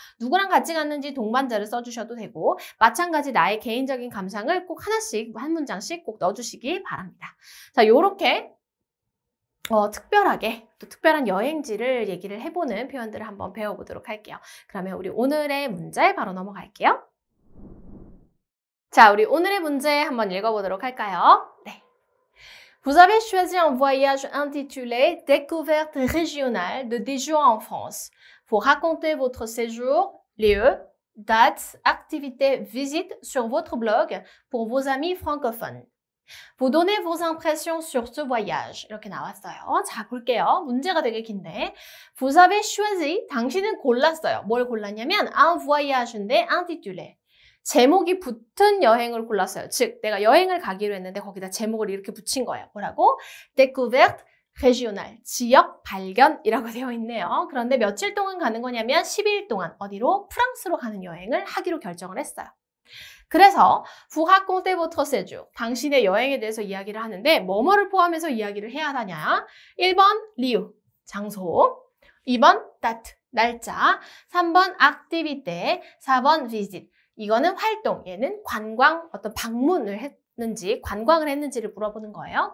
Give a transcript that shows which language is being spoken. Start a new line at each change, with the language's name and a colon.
Korean: 누구랑 같이 갔는지 동반자를 써주셔도 되고, 마찬가지 나의 개인적인 감상을 꼭 하나씩, 한 문장씩 꼭 넣어주시기 바랍니다. 자, 요렇게 특별하게 또 특별한 여행지를 얘기를 해보는 표현들을 한번 배워보도록 할게요. 그러면 우리 오늘의 문제 바로 넘어갈게요. 자, 우리 오늘의 문제 한번 읽어보도록 할까요? 네.
French: Vous avez choisi un voyage intitulé Découverte régionale de Dijon en France. Pour raconter votre séjour, lieux, dates, activités, visites sur votre blog pour vos amis francophones. Vous donnez vos impressions sur ce voyage.
Korean: 이렇게 나왔어요. 자, 볼게요. 문제가 되게 긴데.
French: Vous avez choisi,
Korean: 당신은 골랐어요. 뭘 골랐냐면
French: un voyage
Korean: 인데 intitulé. 제목이 붙은 여행을 골랐어요. 즉, 내가 여행을 가기로 했는데 거기다 제목을 이렇게 붙인 거예요. 뭐라고? Découverte régionale. 지역 발견이라고 되어 있네요. 그런데 며칠 동안 가는 거냐면 10일 동안 어디로? 프랑스로 가는 여행을 하기로 결정을 했어요. 그래서
French: vous racontez votre séjour.
Korean: 당신의 여행에 대해서 이야기를 하는데 뭐뭐를 포함해서 이야기를 해야 하냐? 1번 lieu, 장소. 2번 date, 날짜. 3번 activité, 4번 visit. 이거는 활동, 얘는 관광, 어떤 방문을 했는지, 관광을 했는지를 물어보는 거예요.